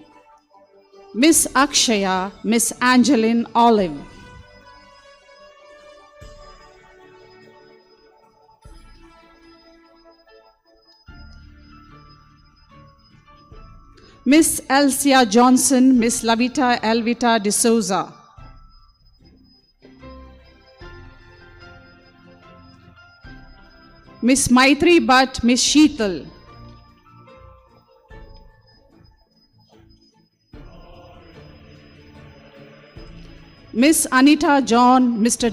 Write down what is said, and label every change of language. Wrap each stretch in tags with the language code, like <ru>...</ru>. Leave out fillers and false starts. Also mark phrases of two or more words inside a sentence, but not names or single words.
<en>Miss Akshaya, Miss Angeline Olive. Miss Elsia Johnson, Miss Lavita Elvita de Souza. Miss Maitri Bhatt, Miss Sheetal. Miss Anita John, Mr.</en>